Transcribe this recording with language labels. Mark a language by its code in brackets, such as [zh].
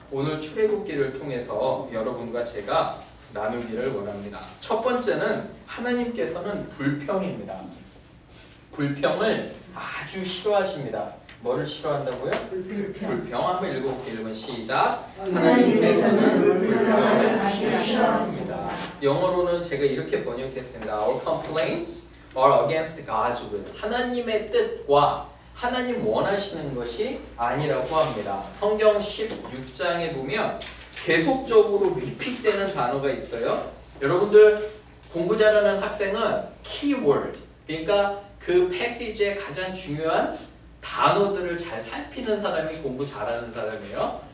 [ko] 오늘 출애굽기를 통해서 여러분과 제가 나누기를 원합니다. 첫 번째는 하나님께서는 불평입니다. 불평을 아주 싫어하십니다. 뭐를 싫어한다고요? 불평. 불평. 한번 읽어볼게요. 여러분 시작. 하나님께서는 불평을 하시기 싫어하십니다. 영어로는 제가 이렇게 번역했습니다. [en] Our complaints are against God's will. [ko] 하나님의 뜻과 하나님 원하시는 것이 아니라고 합니다. 성경 16장에 보면 계속적으로 리핏되는 단어가 있어요. 여러분들 공부 잘하는 학생은 키워드, 그러니까 그 패시지의 가장 중요한 단어들을 잘 살피는 사람이 공부 잘하는 사람이에요.